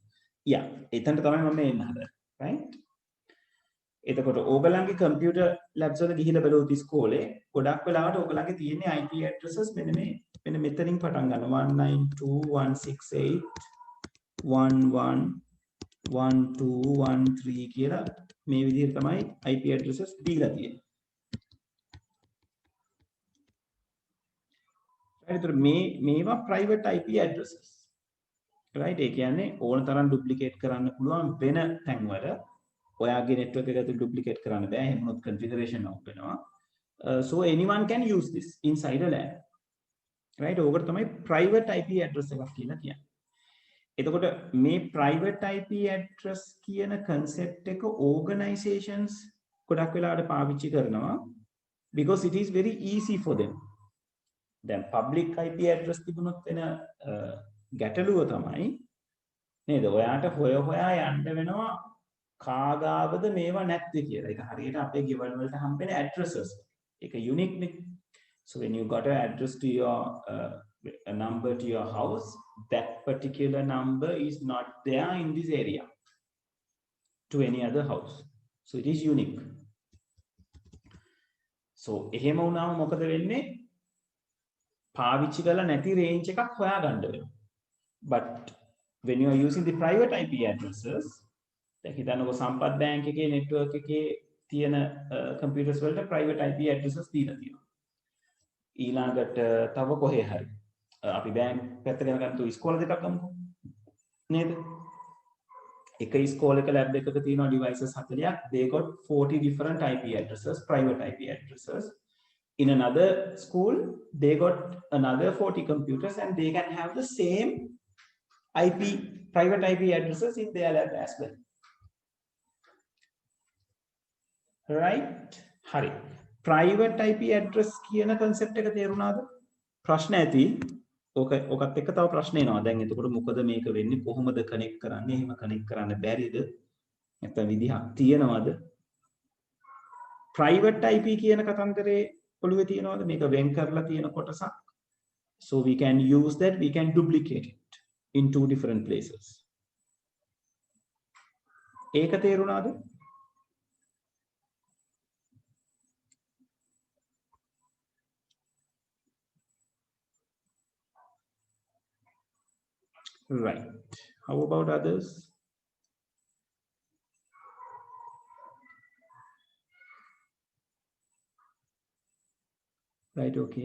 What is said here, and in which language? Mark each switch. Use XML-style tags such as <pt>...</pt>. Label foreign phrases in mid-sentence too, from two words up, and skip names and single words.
<si>යා එතනට තමයි මම එන්න හදන්නේ. right? එතකොට ඕගලන්ගේ</si> <en>computer labs</en> <si>වල ගිහිල්ලා බලුවොත් ඉස්කෝලේ ගොඩක් වෙලාවට ඕගලන්ගේ තියෙන්නේ</si> <en>IP addresses</en> <si>මෙන්න මෙතනින් පටන් ගන්නවා 192.168.11.12.13 කියලා මේ විදිහට තමයි</si> <en>IP addresses</en> <si>දීලා තියෙන්නේ. ඒතර මේවා</si> <en>private IP addresses.</en> <si>right? ඒ කියන්නේ ඕන තරම් duplicate කරන්න පුළුවන් වෙන තැන්වල ඔයාගේ network එක ඇතුළේ duplicate කරන්න බෑ. එහෙම වුණොත්</si> <en>configuration out</en> <si>වෙනවා.</si> <en>So anyone can use this inside a lab. right?</en> <si>ඕකට තමයි</si> <en>private IP address</en> <si>එකක් කියලා කියන්නේ. එතකොට මේ</si> <en>private IP address</en> <si>කියන concept එක organizations ගොඩක් වෙලාවට පාවිච්චි කරනවා</si> <en>because it is very easy for them.</en> <si>දැන්</si> <en>public IP address</en> <si>තිබුණොත් වෙන ගැටලුව තමයි නේද? ඔයාට හොයා යන්න වෙනවා කාගාවද මේවා නැත්තේ කියලා. ඒක හරියට අපේ ගෙවල් වලට හම්බෙන addresses. ඒක unique නේ.</si> <en>So when you got an address to your a number to your house, that particular number is not there in this area to any other house. So it is unique. So</en> <si>එහෙම වුණාම මොකද වෙන්නේ? පාවිච්චි කරලා නැති range එකක් හොයාගන්න වෙනවා.</si> <en>But when you are using the private IP addresses,</en> <si>දැන් හිතන්නකෝ සම්පත් බැංක් එකේ network එකේ තියෙන computers වලට</si> <en>private IP addresses</en> <si>දීලා තියෙනවා. ඊළඟට තව කොහේ හරි අපි බැංක් පැත්ත ගැන ගත්තොත් ඉස්කෝල දෙකක් ගමුකෝ නේද? එක ඉස්කෝලේක lab එකක තියෙනවා devices 40ක්.</si> <en>They got 40 different IP addresses, private IP addresses. In another school, they got another 40 computers and they can have the same private IP addresses in their lab as well. Right? Hari. Private IP address</en> <si>කියන concept එක තේරුණාද? ප්‍රශ්න ඇති. ඔකත් එක්ක තව ප්‍රශ්න එනවා. දැන් එතකොට මොකද මේක වෙන්නේ? කොහොමද connect කරන්නේ? එහෙම connect කරන්න බැරිද? නැත්නම් විදිහක් තියනවද?</si> <en>Private IP</en> <si>කියන කතන්දරේ ඔළුවේ තියනවද? මේක වෙන් කරලා තියෙන කොටසක්.</si> <en>So we can use that, we can duplicate it in two different places.</en> <si>ඒක තේරුණාද?</si> <en>Right. How about others? Right, okay.</en>